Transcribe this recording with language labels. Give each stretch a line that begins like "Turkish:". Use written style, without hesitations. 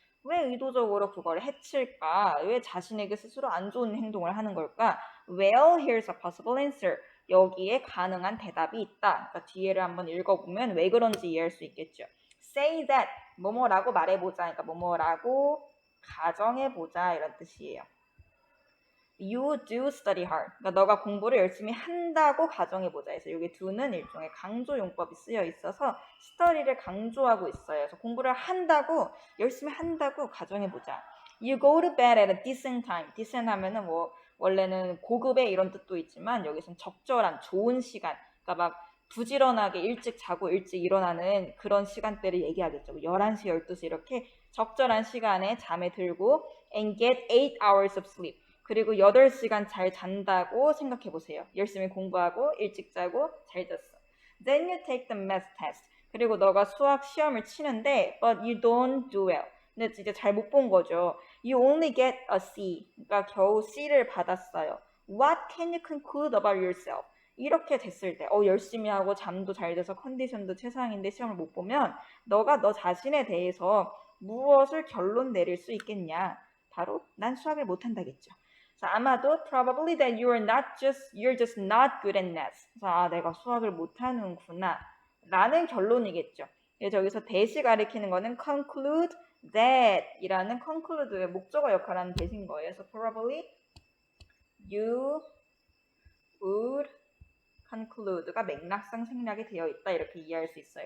Korean: 왜 의도적으로 그걸 해칠까? 왜 자신에게 스스로 안 좋은 행동을 하는 걸까?
English: Well, here's a possible answer.
Korean: 여기에 가능한 대답이 있다. 그러니까 뒤에를 한번 읽어보면 왜 그런지 이해할 수 있겠죠.
English: Say that,
Korean: 뭐뭐라고 말해보자. 그러니까 뭐뭐라고 가정해보자 이런 뜻이에요.
English: You do study hard.
Korean: 그러니까 너가 공부를 열심히 한다고 가정해보자 해서 여기 do는 일종의 강조 용법이 쓰여 있어서 study를 강조하고 있어요. 그래서 공부를 열심히 한다고 가정해보자.
English: You go to bed at a decent time.
Korean: decent 하면은 뭐 원래는 고급의 이런 뜻도 있지만 여기서는 적절한 좋은 시간. 그러니까 막 부지런하게 일찍 자고 일찍 일어나는 그런 시간대를 얘기하겠죠. 11시, 12시 이렇게 적절한 시간에 잠에 들고
English: and get 8 hours of sleep.
Korean: 그리고 8시간 잘 잔다고 생각해보세요. 열심히 공부하고 일찍 자고 잘 잤어.
English: Then you take the math test.
Korean: 그리고 너가 수학 시험을 치는데
English: but you don't do well.
Korean: 근데 이제 잘 못 본 거죠.
English: You only get a C.
Korean: 그러니까 겨우 C를 받았어요.
English: What can you conclude about yourself?
Korean: 이렇게 됐을 때 열심히 하고 잠도 잘 돼서 컨디션도 최상인데 시험을 못 보면 너가 너 자신에 대해서 무엇을 결론 내릴 수 있겠냐? 바로 난 수학을 못한다겠죠. 그래서 아마도
English: probably that you're just not good at math.
Korean: 그래서 내가 수학을 못하는구나 라는 결론이겠죠. 그래서 여기서 that이 가리키는 거는 conclude that 이라는 conclude의 목적어 역할을 하는 that인 거예요. 그래서
English: probably you would conclude
Korean: 가 맥락상 생략이 되어 있다 이렇게 이해할 수 있어요.